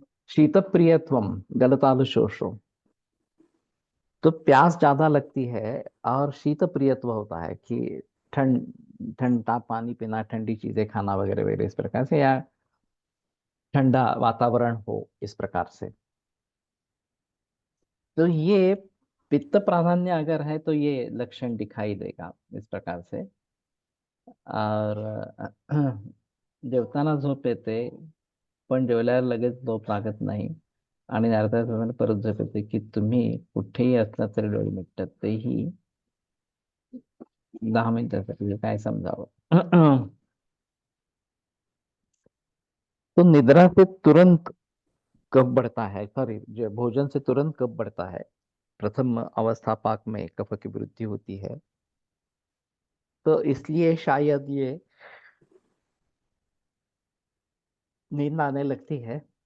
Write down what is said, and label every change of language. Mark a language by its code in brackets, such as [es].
[sa] शीत प्रियत्वम गलतालु शोषो, [hi] तो प्यास ज्यादा लगती है और शीत प्रियत्व होता है कि ठंडा पानी पीना, ठंडी चीजें खाना वगैरह वगैरह इस प्रकार से, या ठंडा वातावरण हो इस प्रकार से। तो ये पित्त प्राधान्य अगर है तो ये लक्षण दिखाई देगा इस प्रकार से। [mr] और जेवताना झोप येते, पण जेवल्यावर लगेच झोप लागत नाही आणि अर्ध्या तासाने परत झोप येते, की तुम्ही कुठेही असला तरी डोळे मिटतात, तेही 10 मिनिटासाठी, काय समजावं? [hi] तो निद्रा से तुरंत कब बढ़ता है, सॉरी, जो भोजन से तुरंत कब बढ़ता है? प्रथम अवस्था पाक में कफ की वृद्धि होती है, तो इसलिए शायद ये नींद आने लगती है।